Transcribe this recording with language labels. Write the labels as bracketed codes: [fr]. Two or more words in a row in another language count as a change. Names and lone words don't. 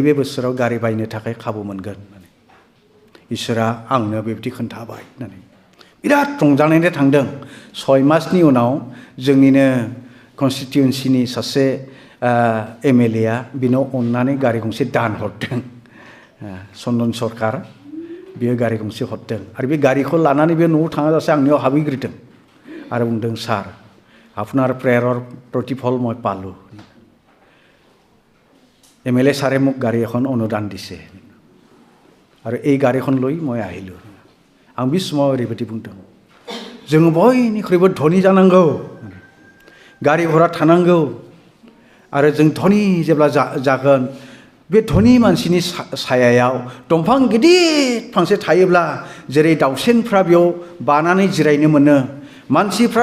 [brx] बे बोसोराव गारि बायनो थाखाय खाबु मोनगोन होननानै इसोरा आंनो बेबायदि खोन्थाबाय होननानै बिराद रंजानायजों थांदों 6 मासनि उनाव जोंनिनो कनस्टिटिउन्सिनि सासे एमएलए आ बिनाव अननानै गारि गंसे दान हरदों चन्दन सरकार बियो गारि गंसे हरदों आरो बे गारिखौ लानानै बे न'आव थाङाजासे आंनियाव हाबहैग्रोदों आरो बुंदों सार [as] আপোনাৰ প্ৰেয়াৰৰ প্ৰতিফল মই পালোঁ এমএলএ ছাৰে মোক গাড়ী এখন অনুদান দিছে আৰু এই গাড়ীখন লৈ মই আহিলোঁ [brx] आं बे समाव ओरैबायदि बुंदों जों बयनिख्रुइबो धनी जानांगौ गारि घोड़ा थानांगौ आरो जों धनी जेब्ला जागोन बे धनी मानसिनि सायायाव दंफां गिदिर फांसे थायोब्ला जेरै दाउसेनफ्रा बेयाव बानानै जिरायनो मोनो मानसिफ्रा